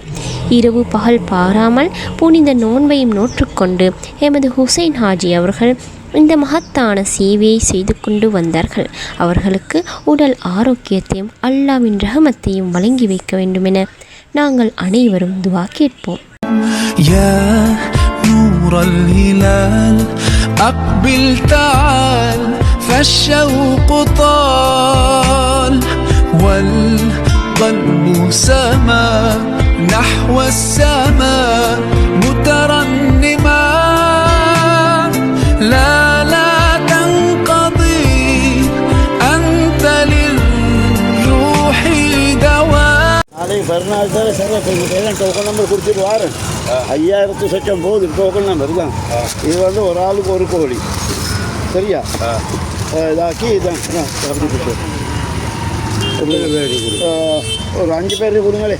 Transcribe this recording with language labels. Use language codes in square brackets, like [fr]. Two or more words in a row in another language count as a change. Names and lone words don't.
[ta] இரவு பகல் பாராமல் புனித நோன்பையும் நோற்றுக்கொண்டு எமது ஹுசைன் ஹாஜி அவர்கள் இந்த மகத்தான சேவையை செய்து கொண்டு வந்தார்கள். அவர்களுக்கு உடல் ஆரோக்கியத்தையும் அல்லாஹ்வின் ரஹமத்தையும் வழங்கி வைக்க வேண்டுமென நாங்கள் அனைவரும் துஆ கேட்போம். [ar] يا نور الهلال أقبل تعال فالشوق طال والقلب سما نحو السماء مترنما لا تنقضي أنت للروح دواء. [ta] நாளைக்கு மறுநாள் தான் சார் கொஞ்சம் [en] token number [ta] கொடுத்துட்டு வாரேன். 5000 சொச்சம் போகுது [en] token number [ta] தான். இது வந்து ஒரு ஆளுக்கு ஒரு கோழி சரியா இதாக்கி இதான் அப்படி கொடுத்து ஒரு 5 பேர் கொடுங்களே.